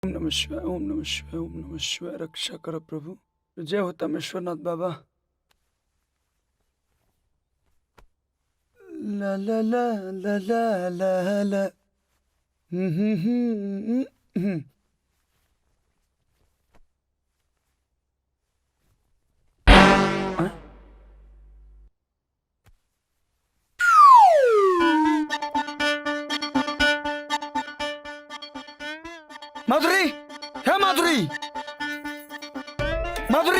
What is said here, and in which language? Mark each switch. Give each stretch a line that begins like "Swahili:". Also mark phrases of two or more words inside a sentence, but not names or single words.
Sanskrit: ओम नमः शिवाय, ओम नमः शिवाय, ओम नमः शिवाय।
Hindi: रक्षा करो प्रभु। जय हो तमेश्वरनाथ बाबा। ला ला ला ला ला ला ला। हम्म, हम्म, हम्म, हम्म। माधुरी, है माधुरी, माधुरी,